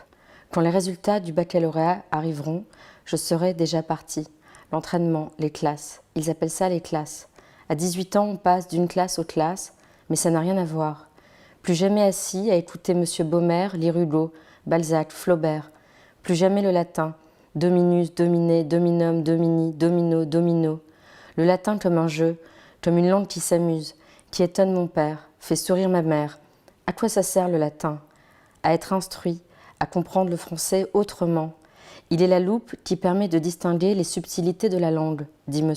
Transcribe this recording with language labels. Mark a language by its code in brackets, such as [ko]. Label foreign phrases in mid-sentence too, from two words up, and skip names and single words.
[fr] Quand les résultats du baccalauréat arriveront, je serai déjà parti. L'entraînement, les classes, ils appellent ça les classes. À 18 ans, on passe d'une classe aux classes, mais ça n'a rien à voir. Plus jamais assis à écouter M. Baumer lire Hugo, Balzac, Flaubert. Plus jamais le latin, [la] dominus, dominé, dominum, domini, domino, domino. [fr] Le latin comme un jeu, comme une langue qui s'amuse, qui étonne mon père, fait sourire ma mère. À quoi ça sert le latin? À être instruit, à comprendre le français autrement. Il est la loupe qui permet de distinguer les subtilités de la langue, dit M.